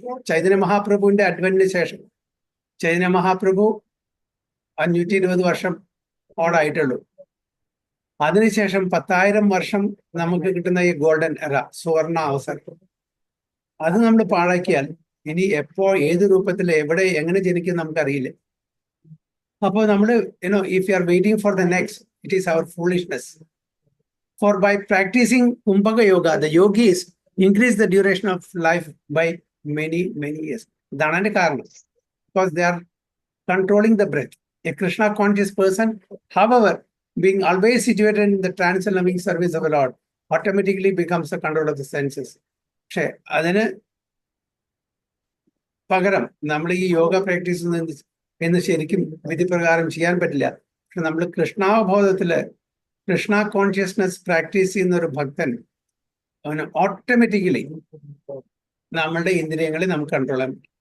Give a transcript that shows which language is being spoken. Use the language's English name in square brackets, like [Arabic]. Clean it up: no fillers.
[Malayalam] ചൈതന്യ മഹാപ്രഭുവിന്റെ അഡ്വന്റിന് ശേഷം, ചൈതന്യ മഹാപ്രഭു 520 വർഷം ഓടായിട്ടുള്ളൂ. അതിനുശേഷം 10,000 വർഷം നമുക്ക് കിട്ടുന്ന ഈ ഗോൾഡൻ എറ, സുവർണ അവസരം, അത് നമ്മൾ പാഴാക്കിയാൽ ഇനി എപ്പോ ഏത് രൂപത്തിൽ എവിടെ എങ്ങനെ ജനിക്കും നമുക്കറിയില്ല. അപ്പോൾ നമ്മൾ [English] if you are waiting for the next, it is our foolishness. For by practicing Kumbhaka Yoga, the yogis increase the duration of life by many years. [Malayalam] ഇതാണ് അതിന്റെ കാരണം. [English] Because they are controlling the breath. A Krishna conscious person, however, being always situated in the trance and loving service of the Lord, automatically becomes the control of the senses. [Malayalam] പക്ഷെ അതിന് പകരം നമ്മൾ ഈ yoga practice എന്ന് ശരിക്കും വിധിപ്രകാരം ചെയ്യാൻ പറ്റില്ല. പക്ഷെ നമ്മൾ കൃഷ്ണാവബോധത്തില്, കൃഷ്ണ കോൺഷ്യസ്നെസ് പ്രാക്ടീസ് ചെയ്യുന്ന ഒരു ഭക്തൻ ഓട്ടോമാറ്റിക്കലി നമ്മളുടെ ഇന്ദ്രിയങ്ങളെ നമുക്ക് കൺട്രോൾ ചെയ്യാൻ പറ്റും.